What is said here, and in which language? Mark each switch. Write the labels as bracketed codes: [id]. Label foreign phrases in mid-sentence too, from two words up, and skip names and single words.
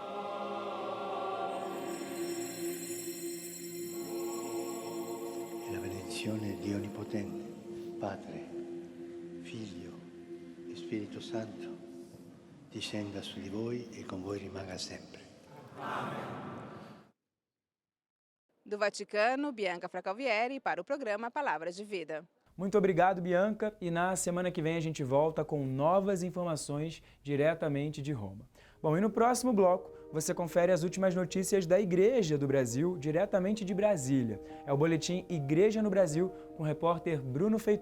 [it] E la benedizione di Onnipotente, Padre, Figlio e Spirito Santo, discenda su di voi e con voi rimanga sempre. [pt] Do Vaticano, Bianca Fracalvieri para o programa Palavras de Vida. Muito obrigado, Bianca, e na semana que vem a gente volta com novas informações diretamente de Roma. Bom, e no próximo bloco você confere as últimas notícias da Igreja do Brasil, diretamente de Brasília. É o boletim Igreja no Brasil, com o repórter Bruno Feitosa.